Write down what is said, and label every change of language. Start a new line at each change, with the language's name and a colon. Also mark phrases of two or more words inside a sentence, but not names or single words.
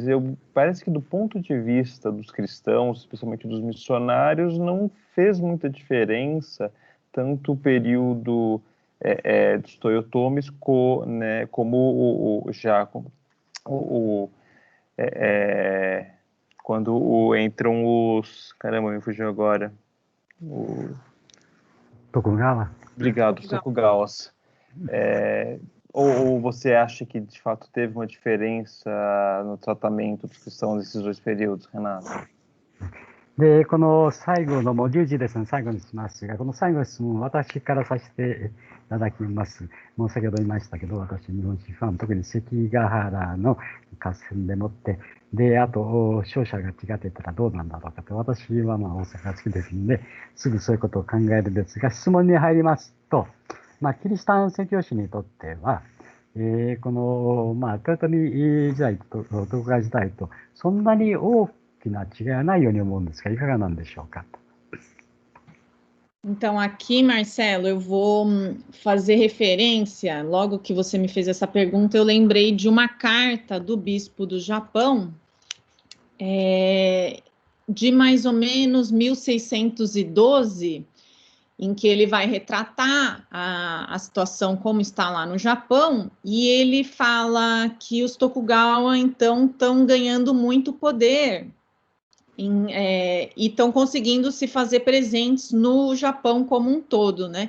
Portuguese: Parece que do ponto de vista dos cristãos, especialmente dos missionários, não fez muita diferença tanto o período dos Toyotomis como quando entram os... Caramba, me fugiu agora. Tokugawa. Obrigado, os Tokugawas. Ou você acha que, de fato, teve uma diferença no tratamento dos cristãos nesses dois períodos, Renato?
Japanese: で、この最後の、もう10時ですね、最後にしますが、この最後の質問、私からさせていただきます。もう先ほど言いましたけど、私、日本史ファン、特に関ヶ原の合戦でもって、で、あと、勝者が違ってたらどうなんだろうかと、私は大阪好きですので、すぐそういうことを考えるんですが、質問に入りますと、キリシタン宣教師にとっては、この、豊臣時代と徳川時代と、そんなに大きな違いはないように思うんですが、いかがなんでしょうか。
Portuguese: Então, aqui, Marcelo, eu vou fazer referência, logo que você me fez essa pergunta, eu lembrei de uma carta do bispo do Japão, de mais ou menos 1612, em que ele vai retratar a situação como está lá no Japão, e ele fala que os Tokugawa, então, estão ganhando muito poder, e estão conseguindo se fazer presentes no Japão como um todo, né?